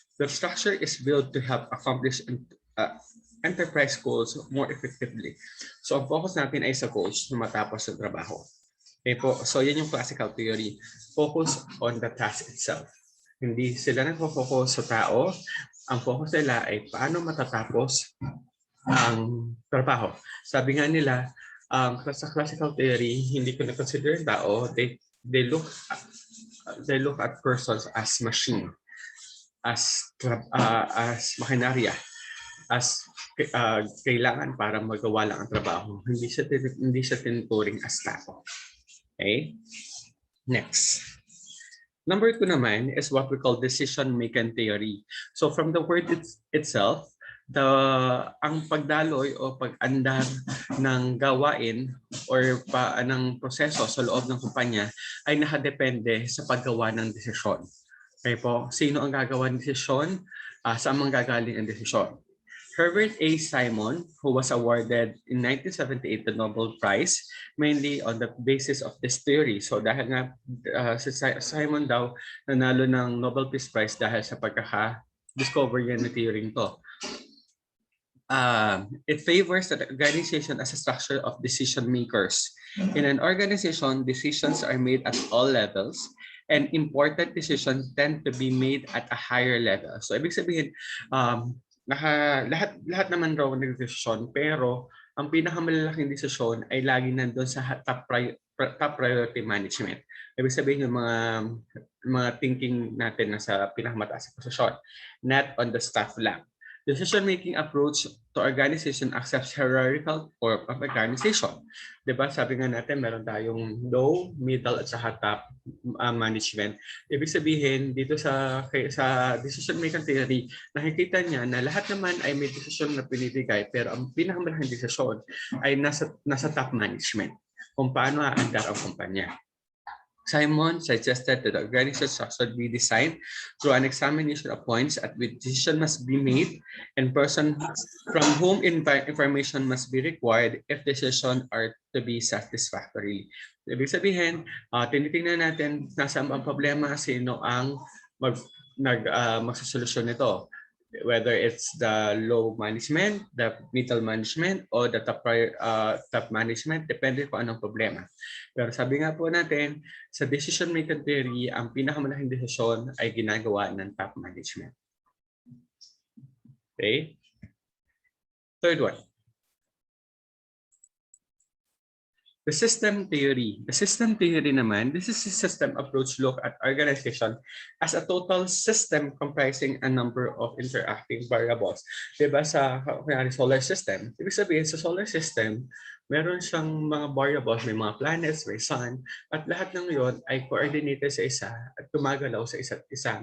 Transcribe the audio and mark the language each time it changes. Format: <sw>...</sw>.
<en>The structure is built to help accomplish enterprise goals more effectively.</en> <tl>So ang focus natin ay sa goals na matapos yung trabaho. Okay po, so yan yung classical theory.</tl> <en>Focus on the task itself.</en> <tl>Hindi sila nagpo-focus sa tao. Ang focus nila ay paano matatapos ang trabaho. Sabi nga nila, sa classical theory, hindi ko na-consider yung tao.</tl> <en>They look at persons as machine, as makinarya, as</en> <tl>kailangan para magawa lang ang trabaho. Hindi siya tinuturing as tao. Okay? Next.</tl> <en>Number 2 naman is what we call decision-making theory.</en> <tl>So from the word itself, ang pagdaloy o pag-andar ng gawain or ng proseso sa loob ng kumpanya ay nakadepende sa paggawa ng desisyon. Okay po? Sino ang gagawa ng desisyon? Saan manggagaling ang desisyon?</tl> <en>Herbert A. Simon, who was awarded in 1978 the Nobel Prize, mainly on the basis of this theory.</en> <tl>So dahil nga si Simon daw nanalo ng Nobel Peace Prize dahil sa pagkaka-discover niya ng theory to.</tl> <en>It favors the organization as a structure of decision makers. In an organization, decisions are made at all levels, and important decisions tend to be made at a higher level.</en> <tl>So ibig sabihin, lahat naman raw nagdesisyon, pero ang pinakamalaking desisyon ay lagi nandun sa top priority management. Ibig sabihin yung mga thinking natin nasa pinakamataas na posisyon,</tl> <en>not on the staff</en> <tl>lang.</tl> <en>Decision-making approach to organization accepts hierarchical form of organization.</en> <tl>Diba? Sabi nga natin, meron tayong low, middle, at saka top management. Ibig sabihin, dito sa decision-making theory, nakikita niya na lahat naman ay may desisyon na pinibigay, pero ang pinakamalaking desisyon ay nasa top management kung paano aandar ang kumpanya.</tl> <en>Simon suggested that the organization structure be designed through an examination of points at which decision must be made and person from whom information must be required if decisions are to be satisfactory.</en> <tl>Ibig sabihin, tinitingnan natin nasaan ang problema, sino ang magsosolusyon nito.</tl> <en>Whether it's the low management, the middle management, or the top management, depende kung anong problema.</en> <tl>Pero sabi nga po natin, sa decision-making theory, ang pinakamalaking desisyon ay ginagawa ng top management.</tl> <en>Okay? Third one. The system theory. The system theory naman, this is a system approach look at organization as a total system comprising a number of interacting variables.</en> <tl>Diba sa solar system? Ibig sabihin sa solar system, meron siyang mga variables, may mga planets, may sun, at lahat ng yon ay coordinated sa isa at gumagalaw sa isa't isa.</tl>